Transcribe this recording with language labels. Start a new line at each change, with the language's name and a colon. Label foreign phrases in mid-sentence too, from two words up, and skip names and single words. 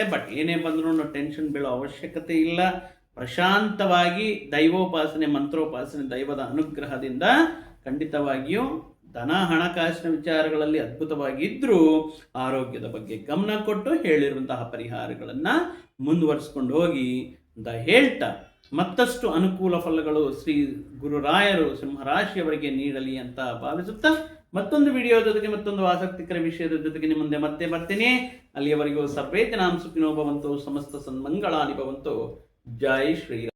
Kannada: ಬಟ್ ಏನೇ ಬಂದರೂ ಟೆನ್ಷನ್ ಬೀಳೋ ಅವಶ್ಯಕತೆ ಇಲ್ಲ. ಪ್ರಶಾಂತವಾಗಿ ದೈವೋಪಾಸನೆ, ಮಂತ್ರೋಪಾಸನೆ, ದೈವದ ಅನುಗ್ರಹದಿಂದ ಖಂಡಿತವಾಗಿಯೂ ಧನ ಹಣಕಾಸಿನ ವಿಚಾರಗಳಲ್ಲಿ ಅದ್ಭುತವಾಗಿದ್ದರೂ ಆರೋಗ್ಯದ ಬಗ್ಗೆ ಗಮನ ಕೊಟ್ಟು ಹೇಳಿರುವಂತಹ ಪರಿಹಾರಗಳನ್ನು ಮುಂದುವರಿಸ್ಕೊಂಡು ಹೋಗಿ ಅಂತ ಹೇಳ್ತಾ, ಮತ್ತಷ್ಟು ಅನುಕೂಲ ಫಲಗಳು ಶ್ರೀ ಗುರುರಾಯರು ಸಿಂಹರಾಶಿಯವರಿಗೆ ನೀಡಲಿ ಅಂತ ಭಾವಿಸುತ್ತಾ ಮತ್ತೊಂದು ವಿಡಿಯೋದ ಜೊತೆಗೆ ಮತ್ತೊಂದು ಆಸಕ್ತಿಕರ ವಿಷಯದ ಜೊತೆಗೆ ನಿಮ್ಮ ಮುಂದೆ ಮತ್ತೆ ಬರ್ತೀನಿ.
Sanskrit: ಅಲ್ಲಿಯವರೆಗೂ ಸರ್ವೇ ಜನಾಂ ಸುಖಿನೋ ಭವಂತು, ಸಮಸ್ತ ಸನ್ಮಂಗಳಾನಿ ಭವಂತು.
Hindi: ಜೈ ಶ್ರೀರಾಮ್.